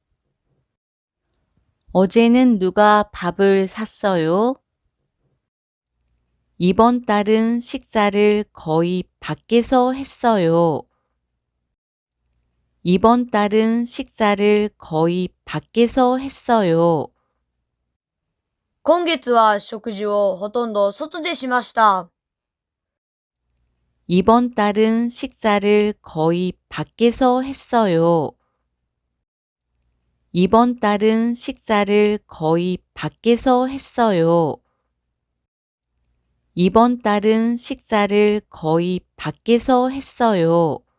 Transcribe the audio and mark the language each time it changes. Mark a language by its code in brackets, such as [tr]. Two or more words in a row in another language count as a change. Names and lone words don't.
[ko] 어제는 누가 밥을 샀어요? 이번 달은 식사를 거의 밖에서 했어요. 이번 달은 식사를 거의 밖에서 했어요. [ja] 今月は食事をほとんど外でしました。 [ko] 이번 달은 식사를 거의 밖에서 했어요. 이번 달은 식사를 거의 밖에서 했어요. 이번 달은 식사를 거의 밖에서 했어요.